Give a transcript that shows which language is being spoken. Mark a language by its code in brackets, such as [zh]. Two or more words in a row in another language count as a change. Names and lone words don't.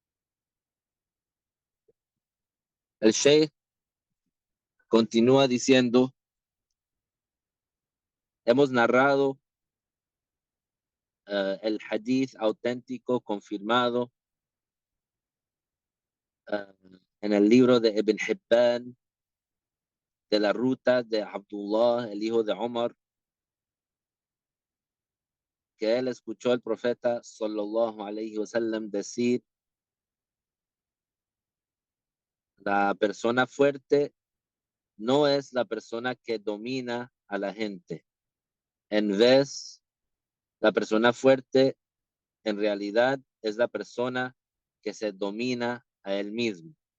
[es] El Sheikh continúa diciendo, hemos narrado el hadith auténtico confirmado en el libro de Ibn Hibban de la ruta de Abdullah, el hijo de Omar, que él escuchó al profeta [ar] صلى الله عليه وسلم [es] decir, la persona fuerte no es la persona que domina a la gente. En vez, la persona fuerte en realidad es la persona que se domina a él mismo.